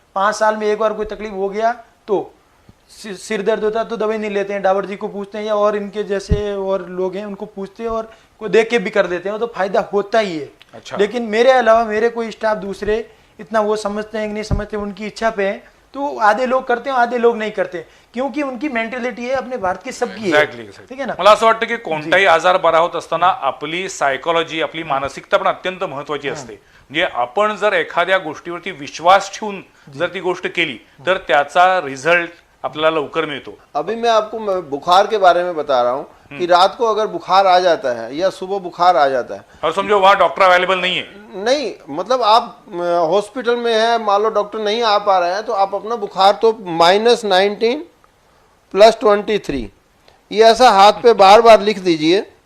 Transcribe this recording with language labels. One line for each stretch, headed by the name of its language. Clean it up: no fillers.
Hindi: 5 साल में एक बार कोई तकलीफ हो गया तो, सिर दर्द होता तो दवाई नहीं लेते हैं, डावर जी को पूछते हैं या और इनके जैसे और लोग हैं उनको पूछते हैं, और कोई देख के भी कर देते हैं, तो फायदा होता ही है. अच्छा. लेकिन मेरे अलावा मेरे कोई स्टाफ दूसरे इतना वो समझते हैं कि नहीं समझते, उनकी इच्छा पे है. तो आधे लोग करते हैं, आधे लोग नहीं करते, क्योंकि उनकी मेंटेलिटी है अपने भारत की सबकी है. ठीक है ना.
Marathi: मला असं वाटतं की कोणताही आजार बरा होत असताना आपली सायकोलॉजी, आपली मानसिकता पण अत्यंत महत्वाची असते. म्हणजे आपण जर एखाद्या गोष्टीवरती विश्वास ठेवून जर ती गोष्ट केली तर त्याचा रिझल्ट आपल्याला लवकर मिळतो.
Hindi: अभी मैं आपको बुखार के बारे में बता रहा हूँ कि रात को अगर बुखार आ जाता है या सुबह बुखार आ जाता है, और समझो वहां डॉक्टर अवेलेबल नहीं है, नहीं मतलब आप हॉस्पिटल में है, मान लो डॉक्टर नहीं आ पा रहे हैं, तो आप अपना बुखार तो -19 + 23 ये ऐसा हाथ पे बार बार लिख दीजिए.